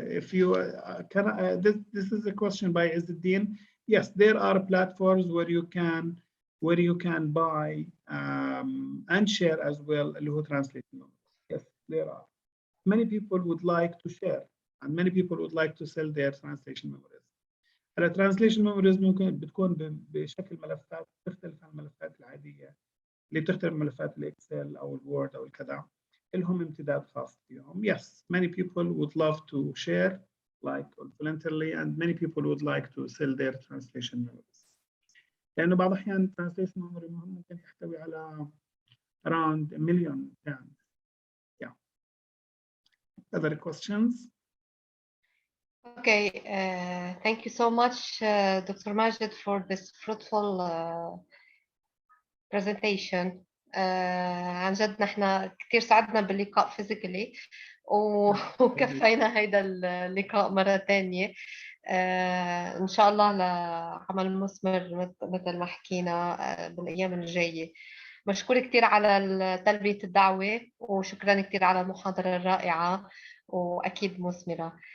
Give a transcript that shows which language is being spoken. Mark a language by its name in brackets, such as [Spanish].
[English] If you can, this is a question by Izzuddin. Yes, there are platforms where you can buy and share as well [Arabic] اللي هو [English] translation. Yes, there are. Many people would like to share and many people would like to sell their translation memories. [Arabic] الترانسليشن ميموريز ممكن بتكون بشكل ملفات تختلف عن الملفات العاديه اللي بتختلف ملفات الاكسل او الوورد او الكذا، لهم امتداد خاص فيهم. [English] Yes, many people would love to share like voluntarily and many people would like to sell their translation memories. [Arabic] لانه بعض الاحيان translation memory ممكن يحتوي على [English] around 1 million [Arabic] يعني. [English] Yeah. Other questions? Okay, thank you so much, Dr. Majed, for this fruitful presentation. [Arabic] عن جد نحن كثير سعدنا باللقاء فيزيكالي وكفينا هيدا اللقاء مرة ثانية. إن شاء الله لعمل مثمر مثل ما حكينا بالأيام الجاية. مشكور كثير على تلبية الدعوة وشكرا كثير على المحاضرة الرائعة وأكيد مثمرة.